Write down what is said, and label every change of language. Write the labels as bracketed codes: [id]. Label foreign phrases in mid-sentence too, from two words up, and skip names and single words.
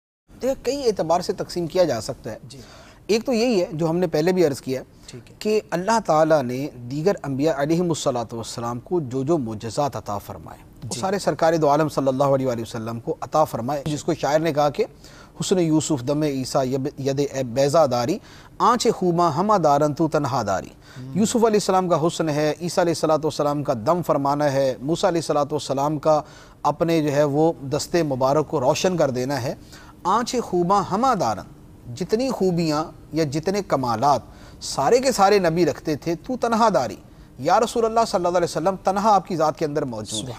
[ur] دیکھیں، کئی اعتبار سے تقسیم کیا جا سکتا ہے. جی. ایک تو یہی ہے جو ہم نے پہلے بھی عرض کیا کہ اللہ تعالیٰ نے دیگر انبیاء علیہم السلام کو جو معجزات عطا فرمائے وہ سارے سرکار دو عالم صلی اللہ علیہ وسلم کو عطا فرمائے. جس کو شاعر نے کہا کہ [fa] حسن یوسف دم عیسیٰ ید بیضا داری آنچ خوما ہما دارن تو تنہا داری. [ur] یوسف علیہ السلام کا حسن ہے، عیسیٰ علیہ السلام کا دم فرمانا ہے، موسیٰ علیہ السلام کا اپنے جو ہے وہ دستے مبارک کو روشن کر دینا ہے. [fa] آنچ خوما ہما دارن، [ur] جتنی خوبیاں یا جتنے کمالات سارے کے سارے نبی رکھتے تھے، [fa] تو تنہا داری، [ur] یا رسول اللہ صلی اللہ علیہ وسلم تنہا آپ کی ذات کے اندر موجود ہے.